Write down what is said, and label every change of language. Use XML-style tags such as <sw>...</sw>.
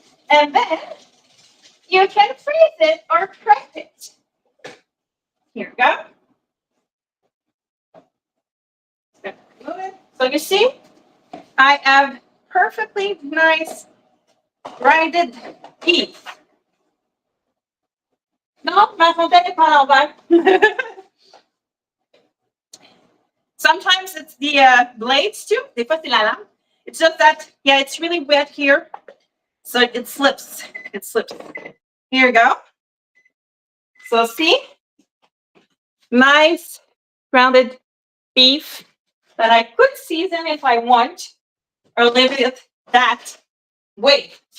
<en>And then you can freeze it or prep it. Here we go. So you see, I have perfectly nice grinded beef.</en> <fr>No, ma fontaine est pas à l'envers.</fr> <en>Sometimes it's the blades too.</en> <fr>Des fois, c'est la lame.</fr> <en>It's just that, yeah, it's really wet here. So it slips. It slips. Here you go. So see, nice grounded beef that I could season if I want or leave it that way.</en>